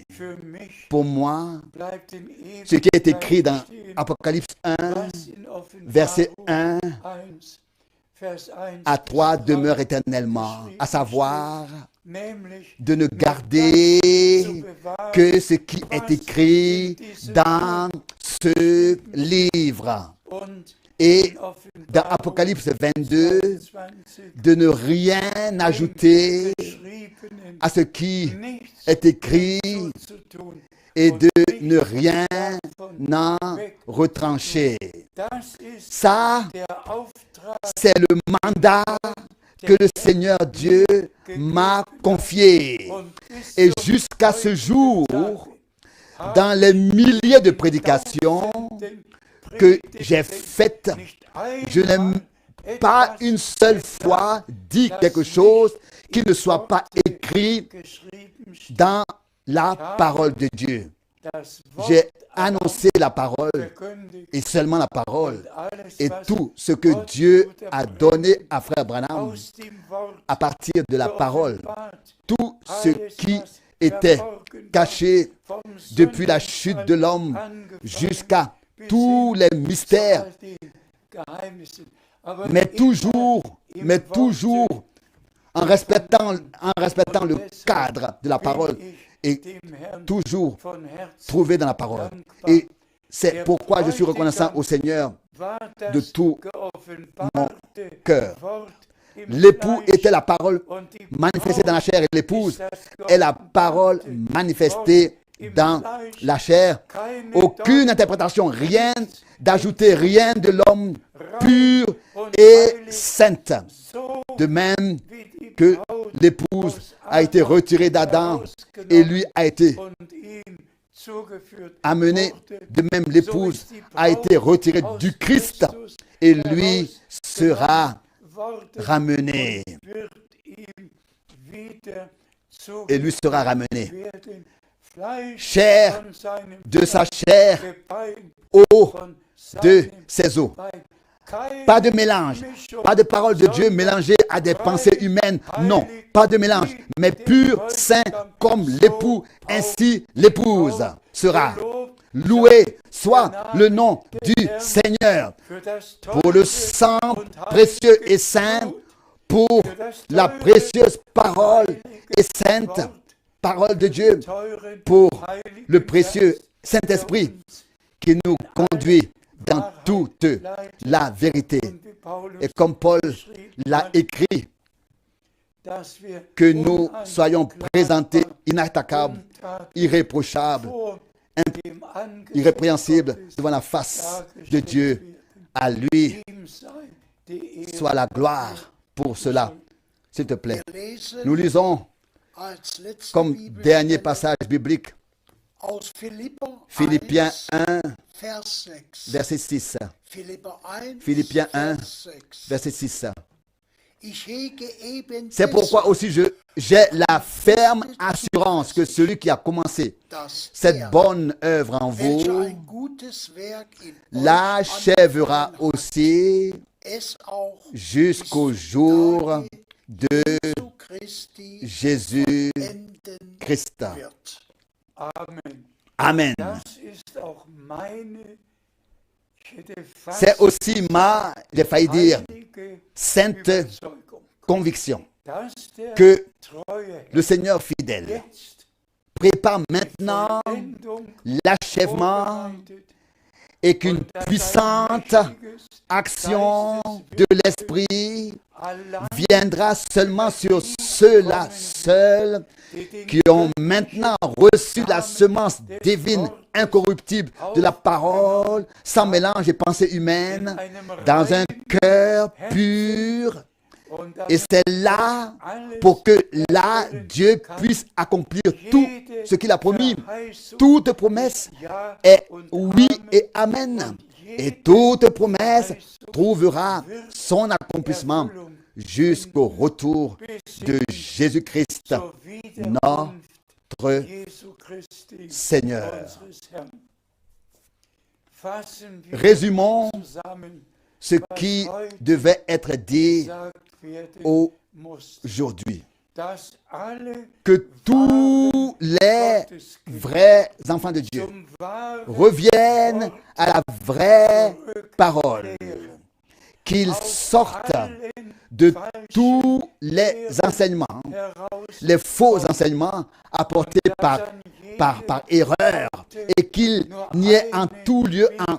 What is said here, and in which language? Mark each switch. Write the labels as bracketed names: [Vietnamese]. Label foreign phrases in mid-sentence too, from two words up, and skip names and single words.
[French] Pour moi, ce qui est écrit dans Apocalypse 1, verset 1 à 3 demeure éternellement, à savoir de ne garder que ce qui est écrit dans ce livre. Et [German] in [French] dans [German] Offenbarung [French] Apocalypse 22, 22 de ne rien ajouter [German] geschriebenen [French] à ce qui [German] nichts [French] est écrit [German] hinzutun [French] et [German] und [French] de [German] nichts [French] ne rien [German] davon [French] en [German] weg. [French] retrancher. [German] Das ist [French] Ça, [German] der Auftrag, [French] c'est le mandat que le Seigneur Dieu m'a confié. [German] und bis [French] Et [German] zum [French] jusqu'à ce jour, [German] Tage [French] dans les milliers de prédications [German] tausenden [French] que j'ai [German] Predigten [French] faites, [German] nicht [French] je n'ai [German] einmal [French] pas [German] etwas [French] une seule fois dit quelque chose qui ne soit pas écrit [German] geschrieben steht. [French] dans la parole de Dieu. [German] Das Wort [French] J'ai annoncé la parole [German] verkündigt [French] et seulement la parole. [German] und alles, [French] Et [German] was [French] tout ce que Dieu a donné à Frère Branham [German] aus dem Wort [French] à partir de la parole, [German] geoffenbart, [French] tout ce [German] alles, [French] qui [German] was [French] était [German] verborgen war, [French] caché [German] vom [French] depuis la chute de l'homme [German] angefangen [French] jusqu'à [German] bis [French] tous [German] hin [French] les [German] zu [French] mystères, [German] all den Geheimnissen. Aber [French] mais [German] immer [French] toujours, [German] im [French] mais [German] Worte [French] toujours en respectant le cadre de la [German] bin [French] parole [German] ich [French] et [German] dem Herrn [French] toujours [German] von Herzen [French] trouvé dans la parole. [German] dankbar. [French] Et c'est pourquoi je suis reconnaissant au Seigneur [German] War das [French] de tout [German] geoffenbarte [French] cœur. [German] Wort im [French] L'époux [German] Fleisch [French] était la parole [German] und die [French] manifestée dans la chair et l'épouse [German] ist das [French] est la parole [German] geoffenbarte [French] manifestée [German] Wort im [French] dans [German] Fleisch. [French] la chair. [German] Keine [French] Aucune [German] Deutung, [French] interprétation, rien d'ajouter, rien de l'homme pur [German] und [French] et [German] heilig, [French] sainte. [German] so [French] De même [German] wie die [French] que [German] Braut [French] l'épouse [German] aus [French] a été Adam retirée d'Adam et [German] herausgenommen [French] lui a été [German] und ihm zugeführt [French] amenée, [German] wurde, [French] de même [German] so [French] l'épouse [German] ist die [French] a été [German] Braut [French] retirée [German] aus [French] du Christ [German] Christus [French] et lui sera [German] worden [French] ramené. [German] und wird ihm wieder [French] Et lui sera [German] zugeführt [French] ramené. [German] werden. Fleisch [French] Chair [German] von seinem [French] de sa [German] Fleisch, [French] chair, [German] Gebein [French] eau [German] von [French] de [German] seinem [French] ses os. [German] Gebein. Keine [French] Pas de mélange, [German] Mischung, [French] pas de parole de Dieu mélangée à des pensées humaines. Non, pas de mélange, mais pur, saint comme l'époux, ainsi l'épouse sera. Loué soit le nom du Seigneur [German] für das [French] pour le [German] teure [French] sang [German] und [French] précieux [German] heilige [French] et saint, [German] Blut, [French] pour [German] für das [French] la [German] teure, [French] précieuse parole et sainte [German] Wort, [French] parole de Dieu, [German] teuren, [French] pour [German] heiligen [French] le précieux [German] Geist, [French] Saint-Esprit [German] der uns [French] qui nous conduit dans toute la vérité. [German] und wie Paulus [French] Et comme Paul [German] geschrieben [French] l'a [German] hat, [French] écrit, [German] dass wir [French] que nous soyons présentés inattaquables, [German] untadelig [French] irréprochables, [German] vor dem Angesicht [French] irrépréhensibles [German] Gottes [French] devant la face de [German] dargestellt [French] Dieu. [German] werden. [French] À lui [German] Ihm sei die Ehre. [French] soit la gloire pour cela. S'il te plaît. [German] lesen [French] Nous lisons [German] als letzte [French] comme dernier [German] Bibelstelle [French] passage biblique [German] aus [French] Philippiens 1, [German] Vers 6. [French] verset 6. [German] Philipper 1, [French] Philippiens 1, [German] Vers 6. [French] verset 6. [German] Ich hege eben [French] C'est pourquoi aussi j'ai la ferme assurance que celui qui a commencé [German] dass [French] cette bonne œuvre en vous [German] welcher ein gutes Werk in euch [French] l'achèvera [German] angefangen hat, [French] aussi [German] es auch [French] jusqu'au [German] bis [French] jour [German] Tage [French] de [German] Jesu Christi [French] Jésus [German] enden [French] Christ. [German] wird. Amen. [French] Amen. [German] Das ist auch meine, ich hätte fast [French] C'est aussi ma, j'ai failli dire, [German] heilige [French] sainte [German] Überzeugung, [French] conviction [German] dass der [French] que [German] treue [French] le Seigneur fidèle [German] jetzt [French] prépare maintenant [German] Vollendung [French] l'achèvement [German] vorbereitet [French] et qu'une [German] und dass ein [French] puissante [German] mächtiges [French] action de l'Esprit [German] allein [French] viendra seulement sur ceux-là seuls [German] die den [French] qui ont maintenant reçu la semence divine incorruptible de la parole, sans mélange et pensée humaine, dans un cœur pur. [German] und dass [French] Et c'est là [German] alles [French] pour que là, Dieu puisse accomplir tout ce qu'il a promis. [German] Verheißung [French] Toute promesse [German] Ja [French] est [German] und [French] oui [German] Amen. [French] et amen. Et toute promesse trouvera son accomplissement jusqu'au retour de Jésus-Christ, [German] zur Wiederkunft [French] notre [German] Jesu Christi, [French] Seigneur. [German] unseres Herrn. Fassen wir [French] Résumons [German] zusammen, [French] ce qui devait être dit [German] gesagt werden muss, [French] aujourd'hui. [German] dass alle [French] Que tous les vrais enfants de Dieu [German] zum wahren [French] reviennent à la vraie parole, qu'ils sortent de tous les enseignements, les faux enseignements apportés par erreur, et qu'il n'y ait en tout lieu,